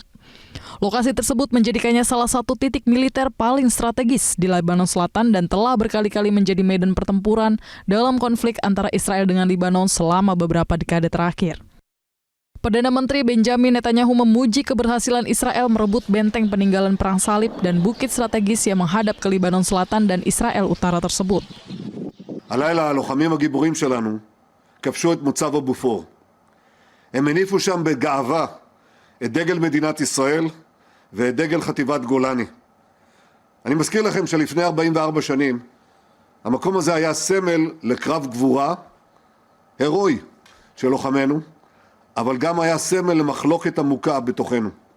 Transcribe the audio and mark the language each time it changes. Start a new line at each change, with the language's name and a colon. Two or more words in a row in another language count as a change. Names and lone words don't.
Indonesian: Lokasi tersebut menjadikannya salah satu titik militer paling strategis di Lebanon Selatan dan telah berkali-kali menjadi medan pertempuran dalam konflik antara Israel dengan Lebanon selama beberapa dekade terakhir. Perdana Menteri Benjamin Netanyahu memuji keberhasilan Israel merebut benteng peninggalan Perang Salib dan bukit strategis yang menghadap ke Lebanon Selatan dan Israel Utara tersebut.
Hebrew: הלילה הלוחמים הגיבורים שלנו כבשו את מוצב הבופור. הם הניפו שם בגאווה את דגל מדינת ישראל ואת דגל חטיבת גולני. אני מזכיר לכם שלפני 44 שנים המקום הזה היה סמל לקרב גבורה הירואי של לוחמינו, אבל גם היה סמל למחלוקת עמוקה בתוכנו.